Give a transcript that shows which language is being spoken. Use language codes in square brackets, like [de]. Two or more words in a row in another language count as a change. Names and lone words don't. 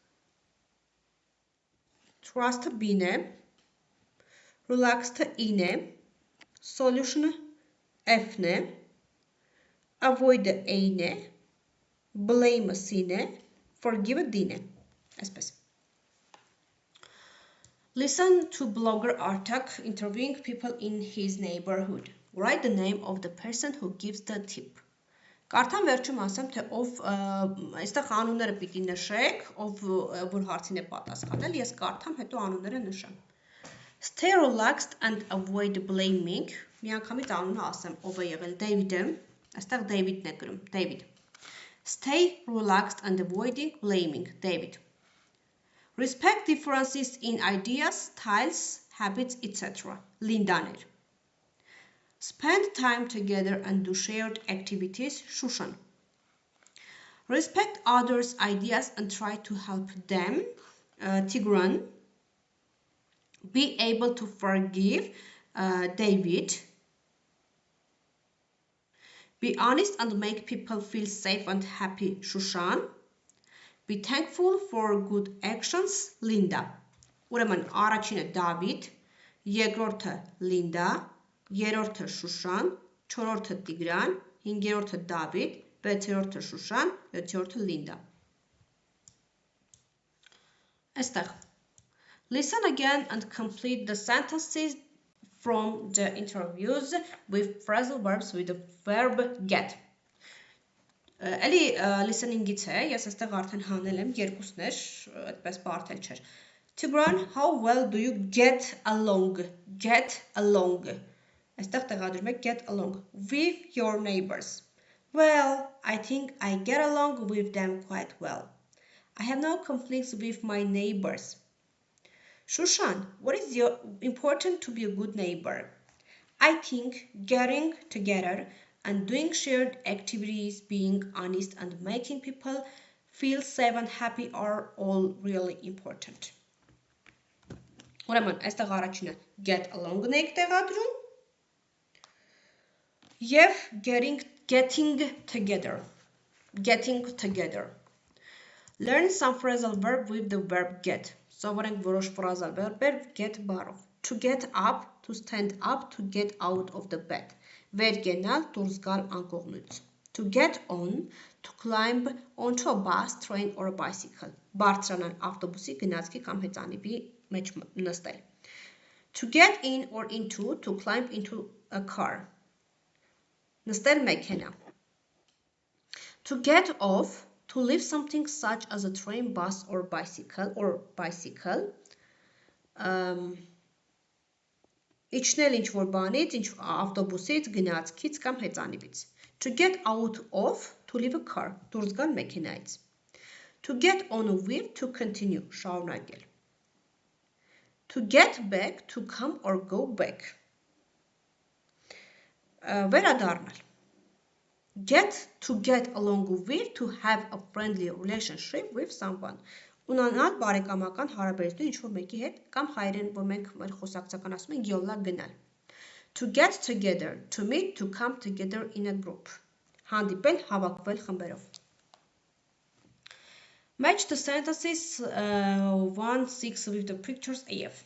[hy] Trust-ը B-ն է, relaxed-ը I-ն է, solution-ը F-ն է, avoid-ը A-ն է, blame-ը C-ն է, forgive-ը D-ն է, այսպես։ [en] Listen to blogger Artak interviewing people in his neighborhood. Write the name of the person who gives the tip. [hy] Կարդամ վերջում ասեմ, թե ով այստեղ անունները պիտի նշեք, ով որ հարցին է պատասխանել, ես կարդամ, հետո անունները նշեմ։ [en] Stay relaxed and avoid blaming. [hy] Միանգամից անունը ասեմ, ով է եղել David-ը, այստեղ David-ն է գրում, David. [en] Stay relaxed and avoid blaming, David. Respect differences in ideas, styles, habits, etc. [hy] Linda-ն էր. [en] Spend time together and do shared activities, Shushan. Respect others' ideas and try to help them, Tigran. Be able to forgive, David. Be honest and make people feel safe and happy, Shushan. Be thankful for good actions, Linda. [hy] Ուրեմն առաջինը David, երկրորդը Linda, երրորդը Շուշան, չորրորդը Տիգրան, հինգերորդը Դավիթ, վեցերորդը Շուշան, յոթերորդը Լինդա։ Այստեղ [en] Listen again and complete the sentences from the interviews with phrasal verbs with the verb get. [hy] Էլի listening-ից է, ես այստեղ արդեն հանել եմ, երկուսն էր, այդպես բարդ էլ չէր։ Tigran, [en] how well do you get along? Get along. [hy] Այստեղ տեղադրում եք [en] get along with your neighbors. Well, I think I get along with them quite well. I have no conflicts with my neighbors. Shushan, what is important to be a good neighbor? I think getting together and doing shared activities, being honest and making people feel safe and happy are all really important. [hy] Ուրեմն, այստեղ առաջինը [en] get along- [hy] ն եք տեղադրում Եվ [en] getting together. Getting together. Learn some phrasal verb with the verb get. [hy] Սովորենք որոշ [en] phrasal verb get [hy] բառով. [en] To get up, to stand up, to get out of the bed. [hy] Վեր կենալ, դուրս գալ անկողնուց. [en] To get on, to climb onto a bus, train or a bicycle. [hy] Բարձրանալ ավտոբուսի, գնացքի կամ հեծանիվի մեջ նստել. [en] To get in or into, to climb into a car. [hy] Նստել մեքենա. [en] To get off, to leave something such as a train, bus or bicycle. [hy] Իջնել ինչ-որ բանից, ավտոբուսից, գնացքից կամ հեծանիվից. [en] To get out of, to leave a car, [hy] դուրս գալ մեքենայից. [en] To get on with, to continue, շարունակել. To get back, to come or go back. [hy] Վերադառնալ. [en] To get along with, to have a friendly relationship with someone. [hy] Ունենալ բարեկամական հարաբերություն ինչ-որ մեկի հետ կամ հայերեն, որ մենք մեր խոսակցական ասում ենք յոլա գնալ. [en] To get together, to meet, to come together in a group. [hy] Հանդիպել, հավաքվել խմբերով. [en] Match the sentences 1-6 with the pictures AF.